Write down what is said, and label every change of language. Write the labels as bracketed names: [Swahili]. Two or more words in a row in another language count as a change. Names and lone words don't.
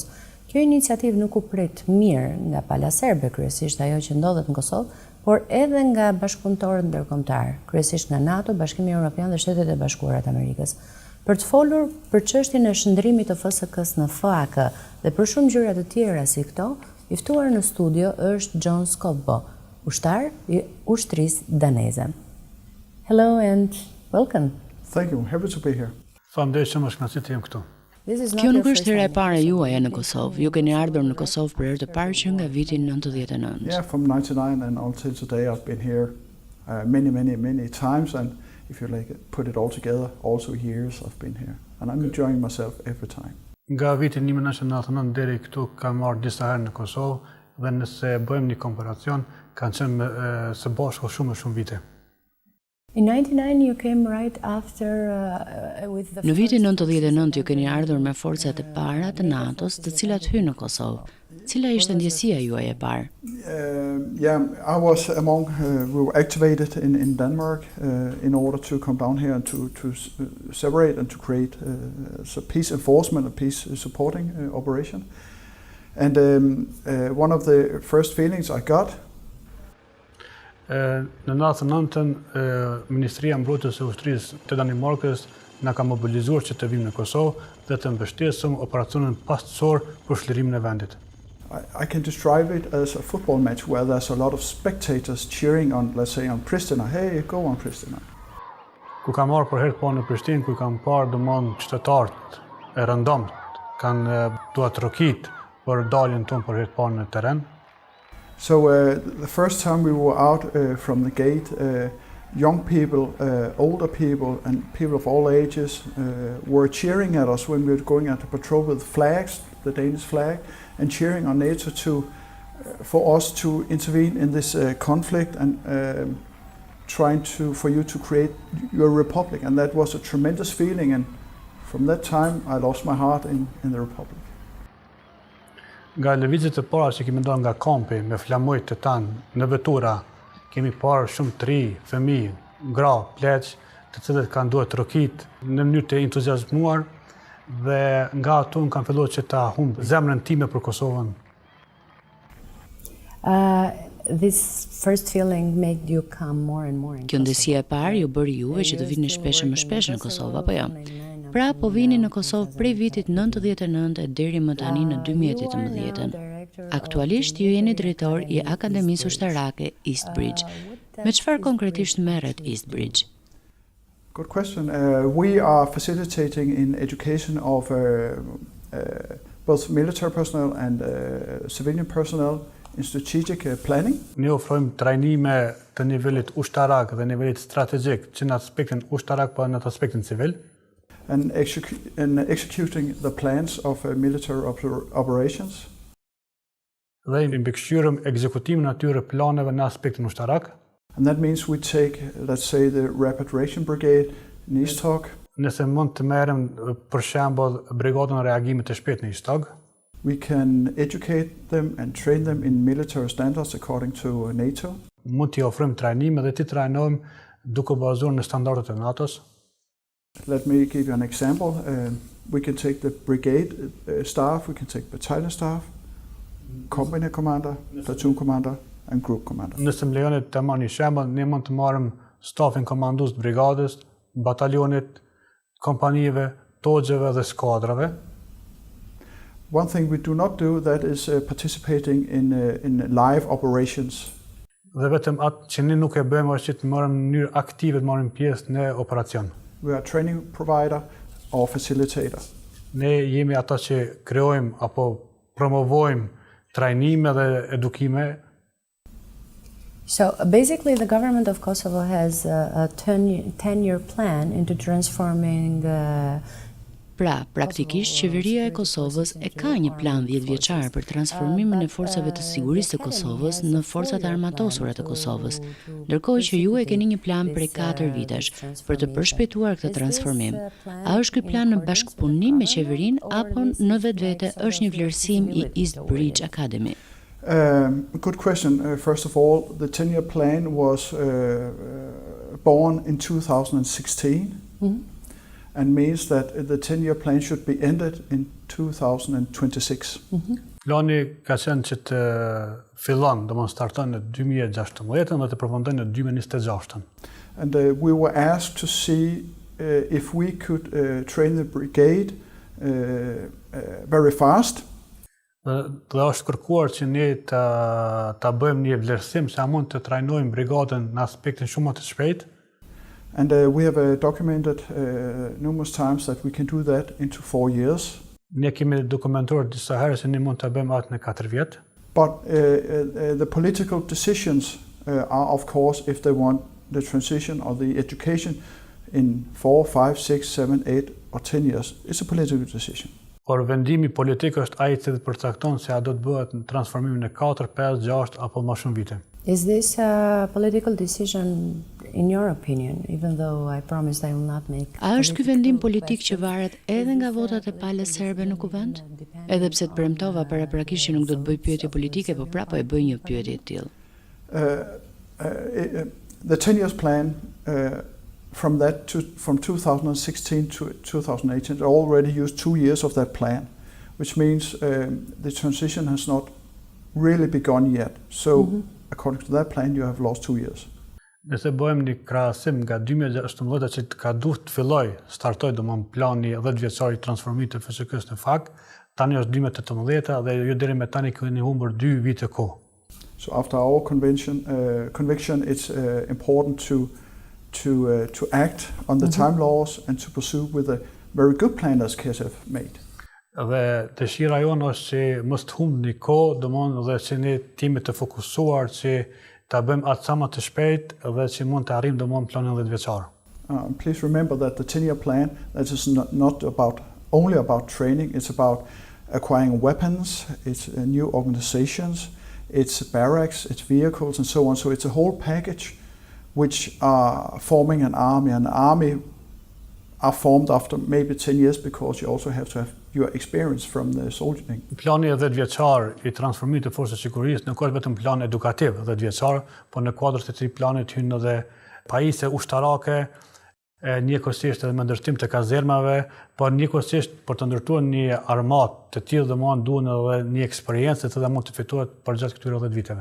[Albanian] Kjo iniciativë nuk u prit mirë nga pala serbe, kryesisht ajo që ndodhet në Kosovë, por edhe nga bashkëpunëtorët ndërkombëtar, kryesisht nga NATO, Bashkimi Evropian dhe Shtetet e Bashkuara të Amerikës. Për të folur për çështjen e shndërrimit të FSK-s në FAK dhe për shumë gjëra të tjera si këto, i ftuar në studio është Skovbo, ushtar I ushtrisë daneze. [English] Hello and welcome. Thank you. Happy to be here. [Albanian] Faleminderit shumë që të jem këtu. Kjo nuk është hera e parë juaja në Kosovë. Ju keni ardhur në Kosovë për herë të parë që nga viti 99. [English] Yeah, from 99 and until today I've been here many times, and if you like put it all together, also years I've been here, and I'm enjoying myself every time. [Albanian] Nga viti 1999 deri këtu kam marrë disa herë në Kosovë dhe nëse bëjmë një komparacion, kanë qenë së bashku shumë vite. [English] In 99 you came right after with the. [Albanian] Në vitin 99 ju keni ardhur me forcat e para të NATO-s, të cilat hynë në Kosovë. Cila ishte ndjesia juaj e parë? [English] Yeah, I was among we were activated in Denmark in order to come down here and to separate and to create a peace enforcement, a peace supporting operation. And one of the first feelings I got. [Albanian] Në 99-ën Ministria e Mbrojtjes së Ushtrisë të Danimarkës na ka mobilizuar që të vimë në Kosovë dhe të mbështesëm operacionin pastësor për shlirimin e vendit. [English] I can describe it as a football match where there's a lot of spectators cheering on, let's say, on Pristina. Hey, go on Pristina. [Albanian] Ku kam marrë për herë të parë në Prishtinë, ku kam parë domon qytetarët e rëndomët kanë duat rokit për daljen tonë për herë të parë në terren. [English] So the first time we were out from the gate, young people, older people, and people of all ages were cheering at us when we were going out to patrol with flags, the Danish flag, and cheering on NATO for us to intervene in this conflict and trying for you to create your republic. And that was a tremendous feeling, and from that time I lost my heart in the republic. [Albanian] Nga lëvizjet e para që kemi ndonë nga kampi me flamujt të tanë në vetura, kemi parë shumë të ri, fëmijë, gra, pleq, të cilët kanë duhet rokit në mënyrë të entuziazmuar dhe nga ato kanë filluar që ta humbë zemrën time për Kosovën. [English] This first feeling made you come more and more. [Albanian] Kjo ndjesia e parë ju bëri juve që të vini shpesh më shpesh në Kosovë, apo jo? Pra po vini në Kosovë prej vitit 99 deri më tani në 2018. Aktualisht ju jeni drejtor I Akademisë Ushtarake East Bridge. Me çfarë konkretisht merret East Bridge? [English] Good question. We are facilitating in education of both military personnel and civilian personnel in strategic planning. [Albanian] Ne ofrojmë trajnime të nivelit ushtarak dhe nivelit strategjik, që në aspektin ushtarak pa në aspektin civil. [English] And executing the plans of military operations. [Albanian] Dhe I mbikëqyrëm ekzekutimin e atyre planeve në aspektin ushtarak. [English] And that means we take, let's say, the Rapid Reaction Brigade in Istok. [Albanian] Nëse mund të merrem për shembull brigadën e reagimit të shpejtë në Istok. [English] We can educate them and train them in military standards according to NATO. [Albanian] Mund t'i ofrojmë trajnime dhe t'i trajnojmë duke bazuar në standardet e NATO-s. [English] Let me give you an example. We can take the brigade staff, we can take battalion staff, company commander, platoon commander, and group commander. [Albanian] Nëse më lejoni të marr një shembull, ne mund të marrim stafin komandues të brigadës, batalionit, kompanive, togjeve dhe skuadrave. [English] One thing we do not do that is participating in live operations. [Albanian] Dhe vetëm atë që ne nuk e bëjmë është që të marrim në mënyrë aktive të marrim pjesë në operacion. [English] We are training provider or facilitator. [Albanian] Ne jemi ata që krijojmë apo promovojmë trajnime dhe edukime. [English] So basically the government of Kosovo has a 10-year plan into transforming [Albanian] Pra, praktikisht, qeveria e Kosovës e ka një plan 10 vjeçar për transformimin e forcave të sigurisë të Kosovës në forcat armatosura të Kosovës, ndërkohë që ju e keni një plan prej 4 vitesh për të përshpejtuar këtë transformim. A është ky plan në bashkëpunim me qeverinë apo në vetvete është një vlerësim I East Bridge Academy? [English] Good question. First of all, the 10-year plan was born in 2016 and means that the 10-year plan should be ended in 2026. [Albanian] Plani ka qenë që të fillon, starton në 2016 dhe të përfundon në 2026. [English] And we were asked to see if we could train the brigade very fast. [Albanian] Dhe është kërkuar që ne ta bëjmë një vlerësim se a mund të trajnojmë brigadën në aspektin shumë më të shpejt. [English] And we have documented numerous times that we can do that into 4 years. [Albanian] Ne kemi dokumentuar disa herë se ne mund ta bëjmë atë në 4 vjet. [English] But the political decisions are, of course, if they want the transition or the education in 4, 5, 6, 7, 8 or 10 years. It's a political decision. [Albanian] Por vendimi politik është ai që përcakton se a do të bëhet në transformimin e 4, 5, 6 apo më shumë vite. [English] Is this a political decision in your opinion, even though I promised I will not make... [Albanian] A është ky vendim politik që varet edhe nga votat e palës serbe në kuvend? Edhe pse të premtova paraprakisht që nuk do të bëj pyetje politike, po prapë e bëj një pyetje të tillë. [English] The 10 years plan from 2016 to 2018 already used 2 years of that plan, which means the transition has not really begun yet. So according to that plan, you have lost 2 years. [Albanian] Nëse bëjmë një krahasim nga 2016 që ka duhet të filloj, startoj plani 10 vjeçar I transformimit të FSK-s në fakt, tani është 2018 dhe jo deri me tani keni humbur 2 vite kohë. [English] So after our conviction, it's important to act on the time laws and to pursue with a very good plan as KSF made. [Albanian] Dhe dëshira jonë është që mos të humbni kohë, dhe që ne jemi të fokusuar që ta bëjmë atë sa më të shpejt dhe që mund të arrijmë planin 10 vjeçar. [English] Please remember that the 10-year plan that is not only about training, it's about acquiring weapons, it's new organizations, it's barracks, it's vehicles and so on. So it's a whole package which are forming an army. An army are formed after maybe 10 years because you also have to have your experience from the soldiering. [Albanian] Plani 10 vjeçar I transformimit të forcës së sigurisë nuk është vetëm plan edukativ 10 vjeçar, por në kuadrin e këtij planit hyn edhe pajisje ushtarake, njëkohësisht edhe me ndërtim të kazermave, por njëkohësisht për të ndërtuar një armatë të tillë duhen edhe një eksperiencë që mund të fitohet përgjatë këtyre 10 viteve.